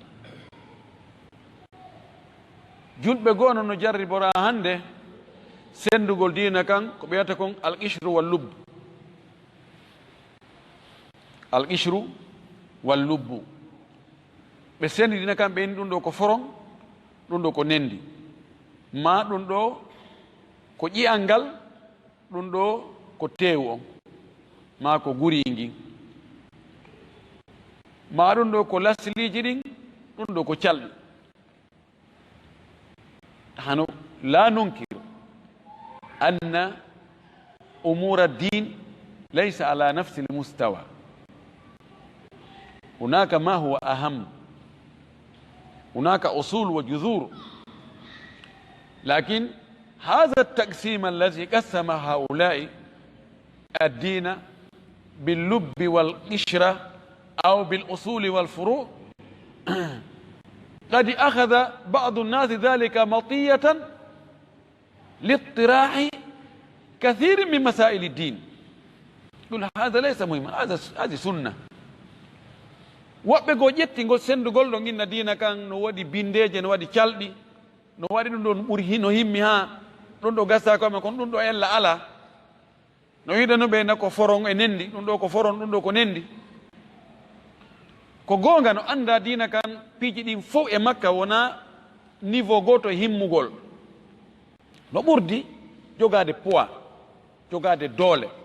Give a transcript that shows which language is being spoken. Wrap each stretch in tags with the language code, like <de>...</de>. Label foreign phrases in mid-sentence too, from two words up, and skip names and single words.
<ff>julɓe gono no jarribora hande sendugol dina kan ko ɓeyata kon</ff> <ar>القشر واللب القشر واللب</ar> <ff>ɓe sendi dina kan ɓeyni ɗum ɗo ko foron ɗum ɗo ko nendi ma ɗum ɗo ko ƴi'al ngal ɗum ɗo ko teewu on ma ko guringi ma ɗum ɗo ko lasliji ɗin ɗum ɗo ko calɗi hano</ff> <ar>لا ننكر أن أمور الدين ليس على نفس المستوى هناك ما هو أهم هناك أصول وجذور لكن هذا التقسيم الذي قسم هؤلاء الدين باللب والقشرة أو بالأصول والفروع قد أخذ بعض الناس ذلك مطية لاطراح كثير من مسائل الدين يقول هذا ليس مهما هذه سنة</ar> <ff>woɓɓe go ƴettingol sendugol ɗo ginna dina kan no waɗi bindeje no waɗi calɗi no waɗi ɗum ɗo ɓuri no himmi ha ɗum ɗo gasa ko men kono ɗum ɗo ella ala no wiɗano ɓe na ko foron e nendi ɗum ɗo ko foron ɗum ɗo ko nendi ko gonga no anda dina kan piiji ɗin fof e makka wona niveau goto e himmugol no ɓurdi jogade poids jogade doole</ff>